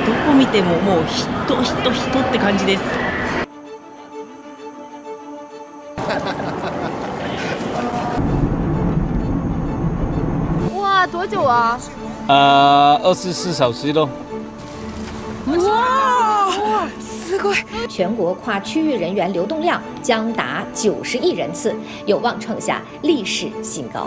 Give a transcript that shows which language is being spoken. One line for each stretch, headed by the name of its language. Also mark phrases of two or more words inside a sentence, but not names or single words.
Japanese: どこ見てももう人人人って感じです。
Chinese: 哇，多久啊 24小时咯。哇，
Japanese: すごい。
Chinese: 全国跨区域人员流动量将达90亿人次，有望创下历史新高。